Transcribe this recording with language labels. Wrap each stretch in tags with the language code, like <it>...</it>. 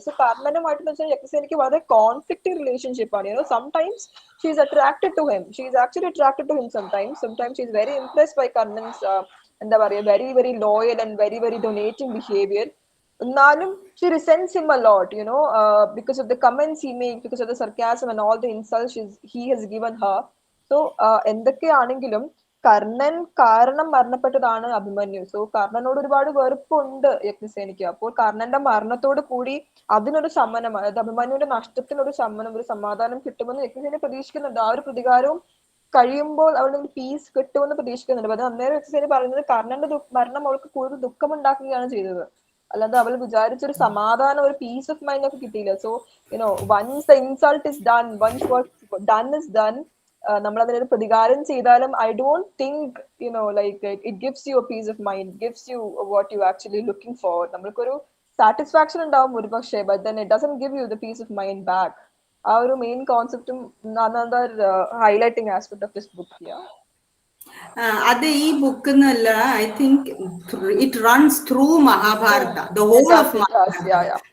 <ml>So കർണനുമായിട്ട് വെച്ചാൽ യജ്ഞസേനയ്ക്ക് വളരെ conflicting relationship ആണ്.</ml> <en>sometimes she is attracted to him, she is actually attracted to him sometimes she is very impressed by Karnan's</en> <ml>എന്താ പറയാ</ml> <en>Very very loyal and very very donating behaviour. എന്നാലും she resents him a lot, because of the comments he makes, because of the sarcasm and all the insults he has given her.</en> <ml>So എന്തൊക്കെയാണെങ്കിലും കർണൻ കാരണം മരണപ്പെട്ടതാണ് Abhimanyu. So കർണനോട് ഒരുപാട് വെറുപ്പുണ്ട് യജ്ഞസേനയ്ക്ക്. അപ്പോൾ കർണന്റെ മരണത്തോട് കൂടി അതിനൊരു ശമനം, അതായത് അഭിമന്യുവിന്റെ നഷ്ടത്തിനൊരു ശമനം, ഒരു സമാധാനം കിട്ടുമെന്ന് യജ്ഞസേന പ്രതീക്ഷിക്കുന്നുണ്ട്. ആ ഒരു പ്രതികാരവും കഴിയുമ്പോൾ അവളുടെ പീസ് കിട്ടുമെന്ന് പ്രതീക്ഷിക്കുന്നുണ്ട്. അത് അന്നേരം യജ്ഞസേന പറയുന്നത് കർണന്റെ മരണം അവൾക്ക് കൂടുതൽ ദുഃഖമുണ്ടാക്കുകയാണ് ചെയ്തത്, അല്ലാതെ അവൾ വിചാരിച്ചൊരു സമാധാനം, ഒരു പീസ് ഓഫ് മൈൻഡ് ഒക്കെ കിട്ടിയില്ല.</ml> <en>so once the insult is done, once what done is done,</en> <ml>നമ്മൾ അതിനൊരു പ്രതികാരം ചെയ്താലും</ml> <en>I don't think like it gives you a peace of mind, gives you what you actually looking for.</en> <ml>നമ്മൾക്കൊരു satisfaction ഉണ്ടാവും ഒരു പക്ഷേ,</ml> <en>But then it doesn't give you the peace of mind back.</en> <ml>ആ ഒരു main കോൺസെപ്റ്റും</ml> <en>another highlighting aspect of this book here.</en> <ml>അത് ഈ book എന്നല്ല,</ml> <en>I think it runs through Mahabharata, the whole of Mahabharata.</en>